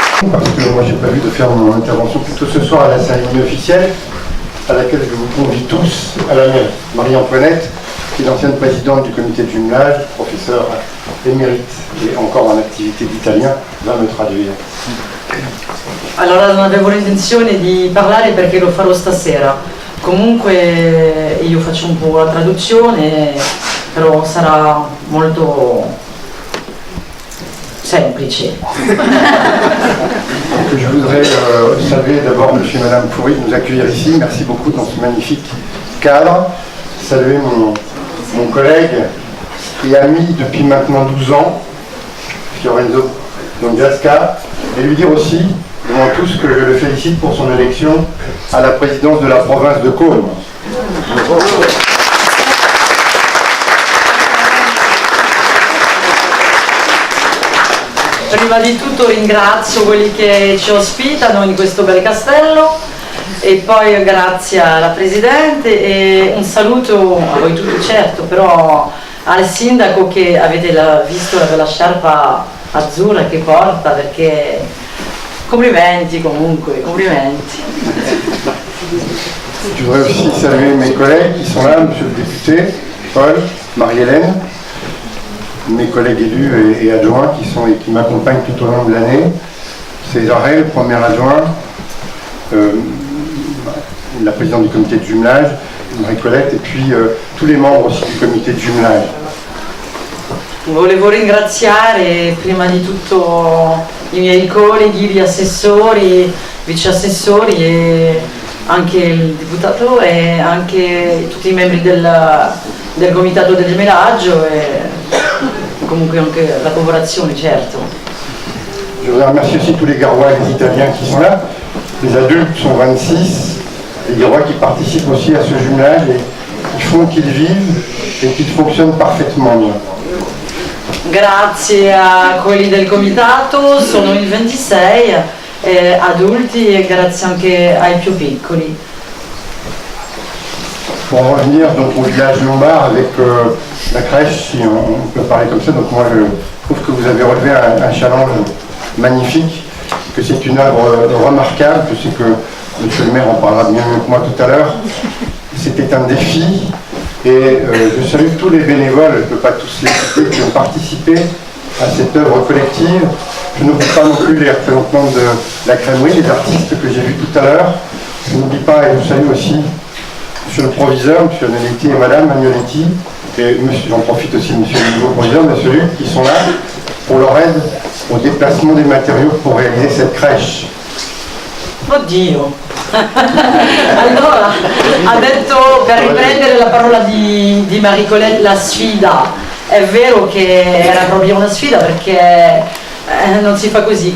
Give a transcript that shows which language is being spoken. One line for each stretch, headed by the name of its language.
French: Parce que moi j'ai prévu de faire mon intervention plutôt ce soir à la cérémonie officielle, à laquelle je vous convie tous à la mairie. Marie-Antoinette, qui est l'ancienne présidente du comité de jumelage, professeure émérite et encore en activité d'italien, va me traduire.
Italian: Allora non avevo l'intenzione di parlare perché lo farò stasera. Comunque io faccio un po' la traduzione, però sarà molto semplice.
French: Je voudrais saluer d'abord M. et Mme Foury de nous accueillir ici. Merci beaucoup dans ce magnifique cadre. Saluer mon collègue et ami depuis maintenant 12 ans, Fiorenzo Dongasca, et lui dire aussi, devant tous, que je le félicite pour son élection à la présidence de la province de Côme.
Italian: Prima di tutto ringrazio quelli che ci ospitano in questo bel castello e poi grazie alla Presidente e un saluto a voi tutti certo, però al Sindaco che avete visto la bella sciarpa azzurra che porta, perché complimenti comunque, complimenti.
French: Je voudrais aussi saluer mes collègues qui sont là, M. le député, Paul, Marie-Hélène, mes collègues élus et adjoints qui m'accompagnent tout au long de l'année. César Rey, le premier adjoint, la présidente du comité de jumelage, Marie-Colette, et puis tous les membres aussi du comité de jumelage.
Italian: Volevo ringraziare prima di tutto i miei colleghi, gli assessori, vice assessori e anche il deputato e anche tutti i membri del comitato del gemelaggio e comunque anche la collaborazione, certo.
French: Je voudrais remercier aussi tous les Garois et les Italiens qui sont là. Les adultes sont 26, les Garois qui participent aussi à ce jumelage et qui font qu'ils vivent et qu'ils fonctionnent parfaitement bien.
Italian: Grazie a quelli del comitato, sono in 26 adulti e grazie anche ai più piccoli.
French: Pour en revenir donc au village lombard avec la crèche, si on peut parler comme ça, donc moi je trouve que vous avez relevé un challenge magnifique, que c'est une œuvre remarquable, que c'est que monsieur le maire en parlera bien mieux que moi tout à l'heure. C'était un défi et je salue tous les bénévoles, je ne peux pas tous les citer, qui ont participé à cette œuvre collective. Je n'oublie pas non plus les représentants de la crèmerie, les artistes que j'ai vus tout à l'heure. Je n'oublie pas et je salue aussi monsieur le proviseur, monsieur Agnoletti et madame Agnoletti, et j'en profite aussi monsieur le nouveau proviseur, monsieur Luc, qui sont là pour leur aide au déplacement des matériaux pour réaliser cette crèche.
Italian: Oddio! Allora, ha detto, per riprendere la parola di Marie-Colette, la sfida. È vero che era proprio una sfida perché non si fa così.